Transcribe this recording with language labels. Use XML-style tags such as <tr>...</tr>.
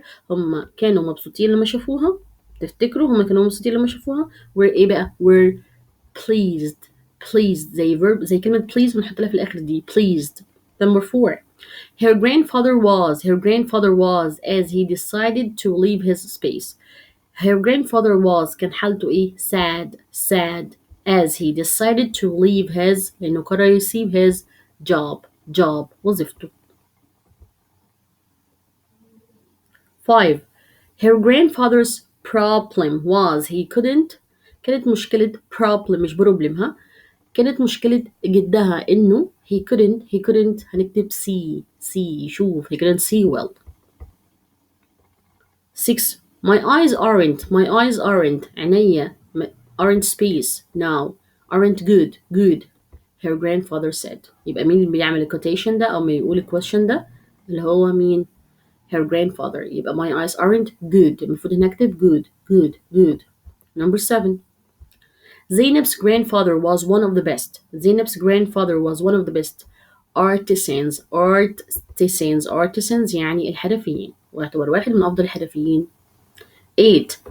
<ar>هم كانوا مبسوطين لما شافوها. تفتكروا هم كانوا مبسوطين لما شافوها were ايه بقى were pleased زي كلمة please بنحط لها في الآخر دي pleased.</ar> <en>Number 4. Her grandfather was as he decided to leave his space. Her grandfather was</en> <ar>كان حالته ايه</ar> <en>sad as he decided to leave his لأنه قرر يسيب his job وظيفته. 5. Her grandfather's problem was he couldn't كانت مشكلة problem مش problem كانت مشكلة جدها إنه he couldn't هنكتب see يشوف he couldn't see well. 6. My eyes aren't عينيا aren't space now aren't good her grandfather said.</en> <ar>يبقى مين اللي بيعمل الكوتيشن ده أو بيقول الكويشن ده اللي هو مين her grandfather.</ar> <en>يبقى my eyes aren't good</en> <ar>المفروض هنا أكتب</ar> <en>good. Number 7. Zainab's grandfather was one of the best artisans يعني الحرفيين</en> <ar>ويعتبر واحد من أفضل الحرفيين.</ar> <en>8.</en>